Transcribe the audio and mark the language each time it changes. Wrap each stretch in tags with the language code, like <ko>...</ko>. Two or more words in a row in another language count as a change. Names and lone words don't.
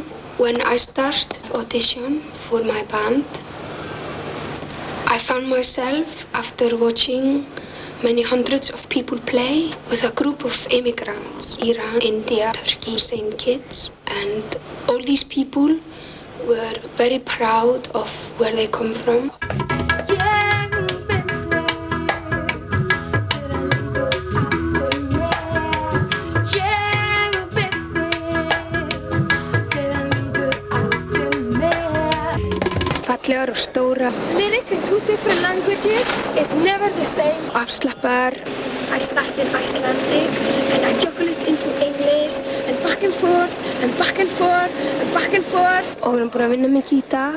<en>When I started audition for my band, I found myself, after watching many hundreds of people play, with a group of immigrants. Iran, India, Turkey, same kids. And all these people were very proud of where they come from.</en> <is>Fallegar og stóra.</is> <en>Lyric in 2 different languages is never the same.</en> <is>Afslappar.</is> <en>I started Icelandic and I juggle it into English and back and forth and back and forth and back and forth.</en> <is>Og við erum búin að vinna mikið í dag.</is>